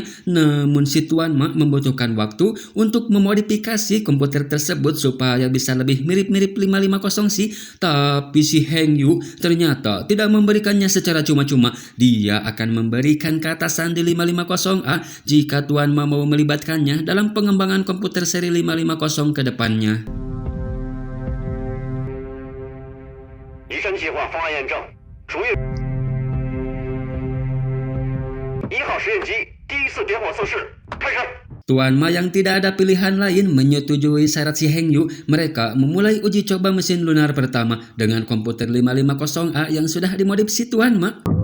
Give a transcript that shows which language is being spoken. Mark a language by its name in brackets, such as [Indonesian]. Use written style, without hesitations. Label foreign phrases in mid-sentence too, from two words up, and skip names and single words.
[Indonesian] Namun si Tuan Ma membutuhkan waktu untuk memodifikasi komputer tersebut supaya bisa lebih mirip-mirip 550C. Tapi si Heng Yu ternyata tidak memberikannya secara cuma-cuma. Dia akan memberikan keatasan di 550A jika Tuan Ma mau melibatkannya dalam pengembangan komputer seri 550 ke depannya. [Chinese] 离山计划方案验证，属于1号实验机第1次点火测试开始。 [Indonesian] Tuan Ma yang tidak ada pilihan lain menyetujui syarat si Heng Yu. Mereka memulai uji coba mesin lunar pertama dengan komputer 550A yang sudah dimodif si Tuan Ma.